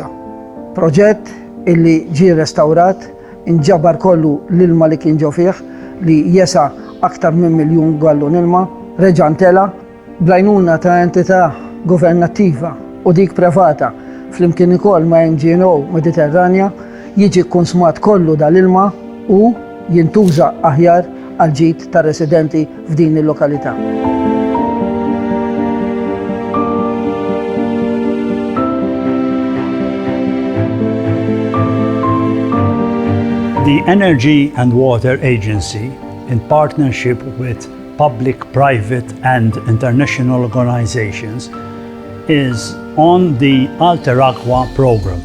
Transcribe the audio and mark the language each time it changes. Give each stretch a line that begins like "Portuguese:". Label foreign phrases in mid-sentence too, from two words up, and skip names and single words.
Maltese: Proġett illi ġie restawrat, inġabar kollu l-ilma li kien ġo fih, li jesa aktar minn 1 miljun gallun ilma, reġa' ntela bl-għajnuna ta' entità governattiva u dik privata flimkien ukoll ma' NGO Mediterranja jiġi konsumat kollu dal-ilma u jintuża aħjar għal ġid tar residenti f'din il-lokalità.
English: The Energy and Water Agency, in partnership with public, private and international organizations, is on the Alter Aqua program.